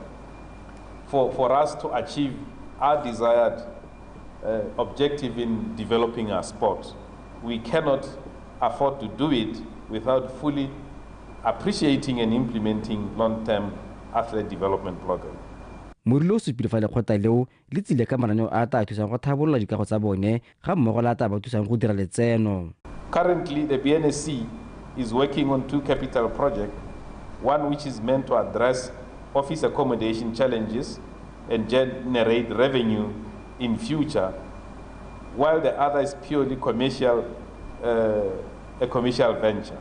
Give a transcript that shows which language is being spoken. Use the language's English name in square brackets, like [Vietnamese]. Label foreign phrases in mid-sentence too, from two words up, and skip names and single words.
[English] For us to achieve our desired objective in developing our sport, we cannot afford to do it without fully appreciating and implementing long-term athlete development program. [Tswana] Morilo o supile fa lekgotla leo le tsile ka mananeo a tla thusang go tlhabolola dikago tsa bone ga mmogo le a tla ba thusang go dira letseno. [English] Currently, the BNSC is working on 2 capital projects, one which is meant to address office accommodation challenges and generate revenue in future, while the other is purely commercial, a commercial venture.